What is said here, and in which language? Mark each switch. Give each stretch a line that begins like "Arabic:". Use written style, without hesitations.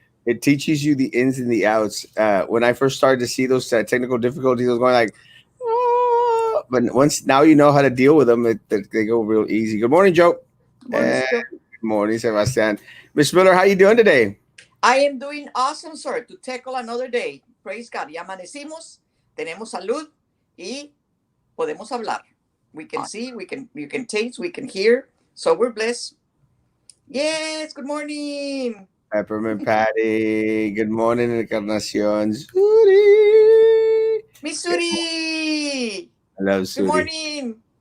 English: It teaches you the ins and the outs. When I first started to see those technical difficulties, I was going like, "Ah," but once now you know how to deal with them, they go real easy. Good morning, Joe. Good morning, And Mr. good morning, Sebastian. Miss Miller, how you doing today? I am doing awesome, sir, to tackle another day. Praise God.
Spanish: Ya amanecimos, tenemos salud y podemos hablar.
English: We can see, you can taste, we can hear. So we're blessed. Yes, good morning. Peppermint Patty. Good morning, Encarnacion. Suri. Miss Good Suri. I love Good Suri. morning.